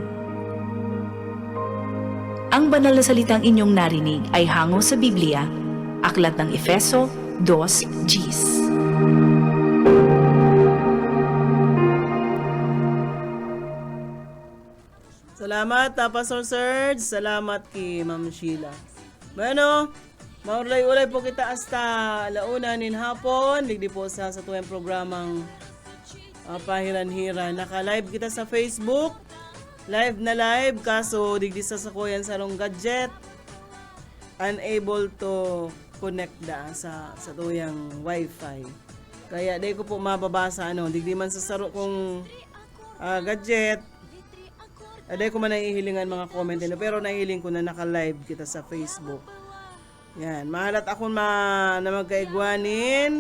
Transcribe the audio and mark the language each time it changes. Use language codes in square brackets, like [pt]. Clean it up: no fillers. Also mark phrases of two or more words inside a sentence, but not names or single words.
[tl] Ang banal na salitang inyong narinig ay hango sa Biblia, Aklat ng Efeso 2:10. Salamat, Pastor Serge. Salamat kay Ma'am Sheila. [bik] Bueno, maulay-ulay po kita hasta launa nin hapon. Ligdi po sa tuyang programang pahiran-hiran. Naka-live kita sa Facebook. [tl] Live na live. [bik] Kaso digdi sa sakuyan sa rong gadget. [en] unable to connect [bik] sa tuyang wifi. Kaya day ko po mababasa digdi man sa saro kong gadget. Day ko man nahihilingan mga comment nila, pero nahihiling ko na naka-live kita sa Facebook. Yan, mahalat ako na magkaigwanin.